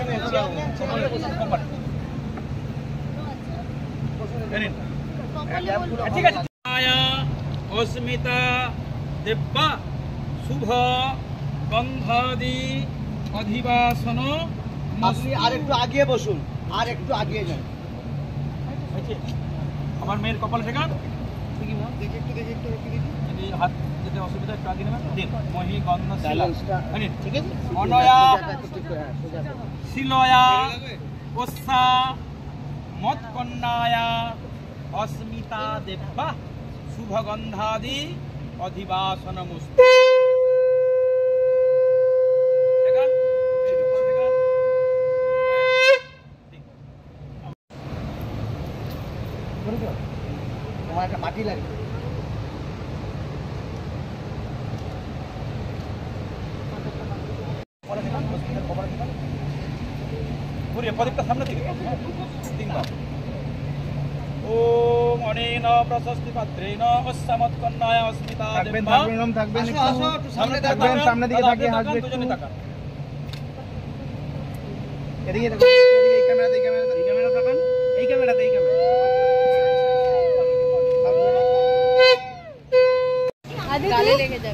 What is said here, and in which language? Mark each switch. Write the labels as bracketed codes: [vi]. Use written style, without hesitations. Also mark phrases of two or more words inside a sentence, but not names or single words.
[hi] ठीक है। [sa] अस्मिता दिव्या शुभ गंधादि अधिवासन। [bn] আপনি আরেকটু আগিয়ে বসুন, আর একটু আগিয়ে যান। আমার মেয়ের কপাল শেখা দেখি একটু যদি হাত যেতে অসুবিধা একটু আগে নেবেন। দিন মহি গন্ধ ঠিক আছে। [sa] अनया शिलया ओषा मत्कन्याया अस्मिता देव्या शुभगंधादि अधिवासनमुस्तु। [bn] তোমার একটা মাটি লাগবে। প্রদীপটা সামনে দিকে তিনবার। [sa] ओम अनेन प्रशस्ति पत्रेण अस्मत्कन्याय अस्मिता देव्या। [bn] থাকবেন সামনে থাকবেন, সামনে দিকে তাকিয়ে হাসবে একটু। এদিকে দেখো, এদিকে এই ক্যামেরাতে, এই ক্যামেরা তাকান, এই ক্যামেরাতে, এই ক্যামেরা। আদি গালে লেগে যাবে।